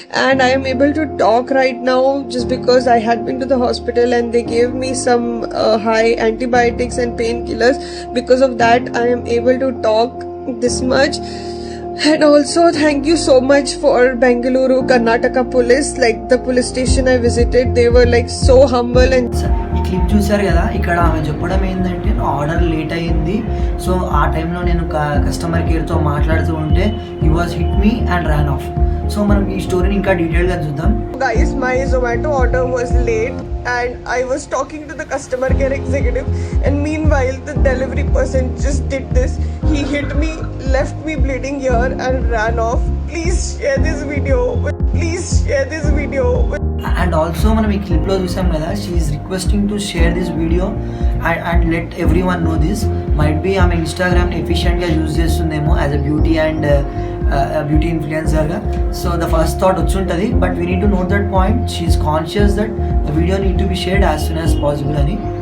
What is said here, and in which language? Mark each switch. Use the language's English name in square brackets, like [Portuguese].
[English] And I am able to talk right now just because I had been to the hospital and they gave me some high antibiotics and painkillers. Because of that, I am able to talk this much. And also thank you so much for Bengaluru Karnataka police, like the police station I visited, they were like so humble. And [Telugu] ఈ clip చూసారు కదా, ఇక్కడ ఆమె చెప్పడం ఏంటంటే order late అయ్యింది, so ఆ టైంలో నేను కస్టమర్ కేర్తో మాట్లాడుతూ ఉంటే [English] He was hit me and ran off. [Telugu] So మనం ఈ స్టోరీని ఇంకా డీటెయిల్గా చూద్దాం. [English] Guys, my Zomato order was late and I was talking to the customer care executive, and meanwhile the delivery person just did this. He hit me, left me bleeding here and ran off. Please share this video. Please share this video. And also [Telugu] మనం ఈ క్లిప్లో చూసాం కదా, [English] She is requesting to share this video and let every one know this. Might be [Telugu] ఆమె ఇన్స్టాగ్రామ్ని ఎఫిషియెంట్గా use చేస్తుందేమో [English] as a beauty and beauty [Telugu] ఇన్ఫ్లుయెన్సర్గా. [English] so the first thought [Telugu] వచ్చి ఉంటుంది, [English] But we need to note that point. She is conscious that the video need to be shared as soon as possible అని.